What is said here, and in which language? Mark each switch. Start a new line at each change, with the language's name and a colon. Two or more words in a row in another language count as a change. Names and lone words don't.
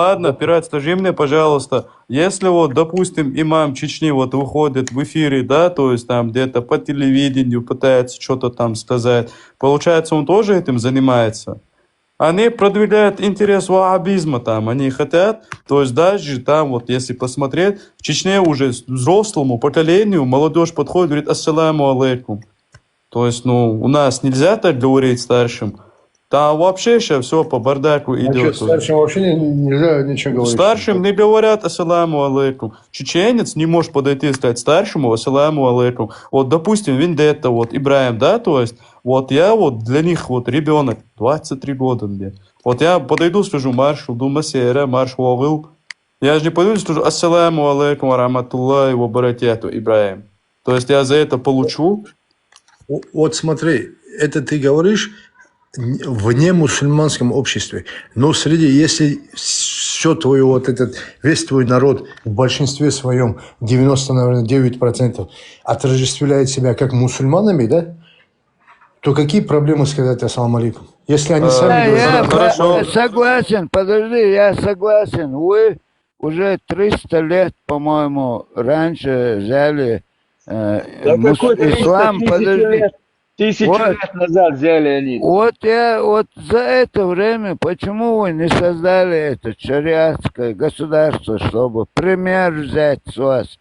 Russian: ладно, пират, скажи мне, пожалуйста, если вот, допустим, имам Чечни вот выходит в эфире, да, то есть там где-то по телевидению пытается что-то там сказать, получается, он тоже этим занимается? Они продвигают интерес ваххабизма там, они хотят, то есть даже там вот, если посмотреть, в Чечне уже взрослому поколению молодежь подходит, говорит
Arabic: السلام عليكم.
Russian: То есть, ну, у нас нельзя так говорить старшим. Там вообще сейчас все по бардаку А что, идет. старшим вообще нельзя ничего говорить? Старшим не говорят
Arabic: السلام عليكم.
Russian: Чеченец не может подойти и сказать старшему
Arabic: السلام عليكم.
Russian: Вот, допустим, Вендетта, вот, Ибраим, да, то есть, вот я вот для них вот ребенок, 23 года мне. Вот я подойду, скажу
Chechen: маршу, дума сера, марш вовыл.
Russian: Я же не пойду и скажу
Arabic: السلام عليكم و و بركاته,
Russian: Ибраим. То есть я за это получу. Вот смотри, это ты говоришь в немусульманском обществе. Но среди, если все твое, вот этот, весь твой народ в большинстве своем, 90, наверное, 9% отождествляет себя как мусульманами, да? То какие проблемы сказать
Arabic: السلام عليكم?
Russian: Если они Да, сами я говорят... Хорошо. согласен, подожди, я согласен. Вы уже 300 лет, по-моему, раньше взяли ислам, подожди. Тысячу Вот. лет назад взяли они. Вот за это время, почему вы не создали это шариатское государство, чтобы пример взять с вас?